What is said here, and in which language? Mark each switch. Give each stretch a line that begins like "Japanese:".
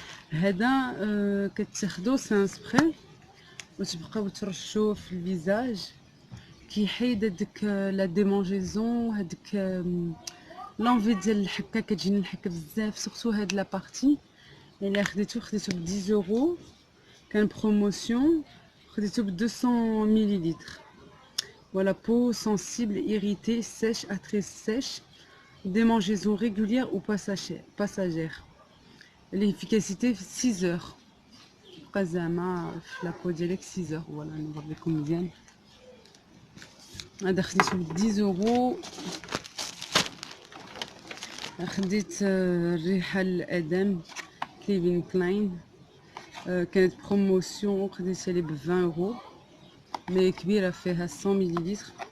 Arabic: هذا كتاخدو سان سبراي وتبقاو ترشوه في الفيزاج، كيحيد هذيك لا ديمونجيزون، هذيك لونفي ديال الحكه، كتجيني الحكه بزاف سورتو هاد لا بارتي. الا خديتو ب 10 اورو، كان بروموسيون، خديتو ب 200 مليلتر.
French: Voilà, peau sensible, irritée, sèche, à très sèche, démangeaison régulière ou passagère. L'efficacité 6 heures.
Arabic: قزامة في لابو ديالك 6 heures. Voilà, نوريكم مزيان. هذا خديته ب 10 اورو. خديت الريحة الأدم كليفين كلاين، كانت بروموسيون، خديتها لي ب 20 اورو، مي كبيرة فيها 100 مليلتر.